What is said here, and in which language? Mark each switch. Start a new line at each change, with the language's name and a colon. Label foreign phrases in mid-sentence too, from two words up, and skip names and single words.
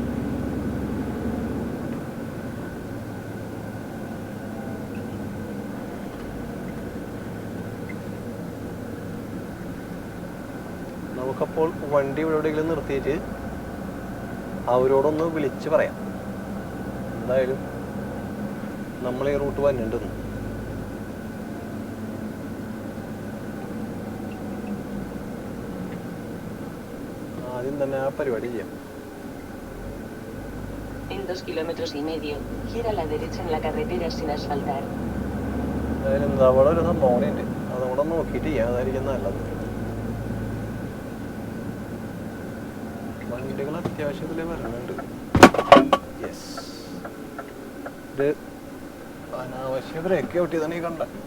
Malayalam: നമുക്കപ്പോൾ വണ്ടി ഇവിടെ എവിടെയെങ്കിലും നിർത്തിയിട്ട് അവരോടൊന്ന് വിളിച്ച് പറയാം എന്തായാലും നമ്മൾ ഈ റൂട്ട് വന്നിട്ടുണ്ടെന്ന്. ആദ്യം തന്നെ ആ പരിപാടി ചെയ്യാം.
Spanish: En 2,5 kilómetros, gira a la derecha en la carretera sin asfaltar.
Malayalam: എന്തായാലും എന്താ അവിടെ ഒരു സംഭവം ഉണ്ട്, അതുകൂടെ നോക്കിയിട്ട് ചെയ്യാം, അതായിരിക്കും നല്ലത്. വണ്ടികൾ അത്യാവശ്യത്തിൽ വരണുണ്ട്. യെസ്, ഇത് അനാവശ്യ ബ്രേക്ക് ഔട്ടി തന്നെ കണ്ട.